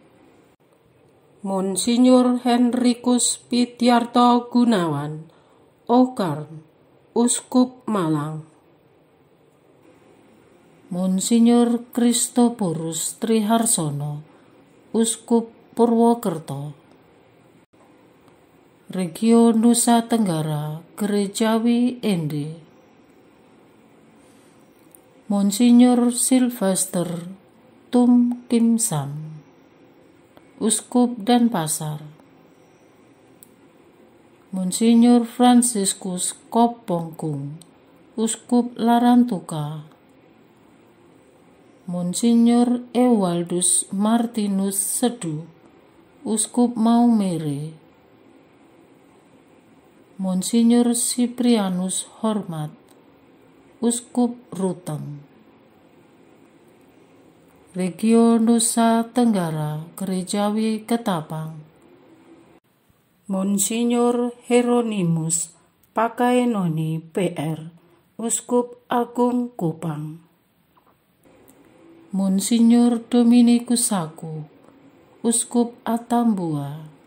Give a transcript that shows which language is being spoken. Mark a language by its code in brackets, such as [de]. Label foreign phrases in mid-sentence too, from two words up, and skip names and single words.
[id] Monsinyur Henrikus Pityarto Gunawan, Okarm, Uskup Malang. Monsinyur Kristoporus Triharsono, Uskup Purwokerto. Regio Nusa Tenggara Gerejawi Ende. Monsinyur Sylvester Tum Kim Sam, Uskup Denpasar. Monsinyur Franciscus Kopongkung, Uskup Larantuka. Monsinyur Ewaldus Martinus Sedu, Uskup Maumere. Monsinyur Siprianus Hormat, Uskup Ruteng. Regio Nusa Tenggara Gerejawi Ketapang. Monsinyur Hieronymus Pakaenoni PR, Uskup Agung Kupang. Monsinyur Dominikus Saku, Uskup Atambua.